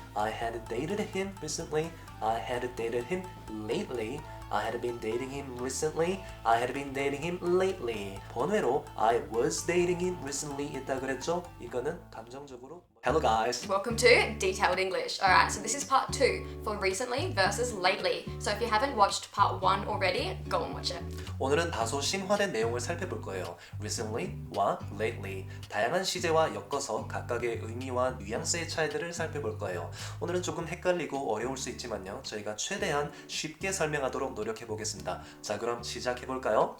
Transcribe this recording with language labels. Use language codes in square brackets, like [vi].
[en] I had dated him recently. I had dated him lately. I had been dating him recently. I had been dating him lately. [ko] 번외로 [en] I was dating him recently [ko] 있다 그랬죠? 이거는 감정적으로 [en] Hello guys. Welcome to Detailed English. Alright, so this is part 2 for recently versus lately. So if you haven't watched part 1 already, go and watch it. [ko] 오늘은 다소 심화된 내용을 살펴볼 거예요. recently와 lately 다양한 시제와 엮어서 각각의 의미와 뉘앙스의 차이들을 살펴볼 거예요. 오늘은 조금 헷갈리고 어려울 수 있지만요. 저희가 최대한 쉽게 설명하도록 노력해 보겠습니다. 자, 그럼 시작해 볼까요?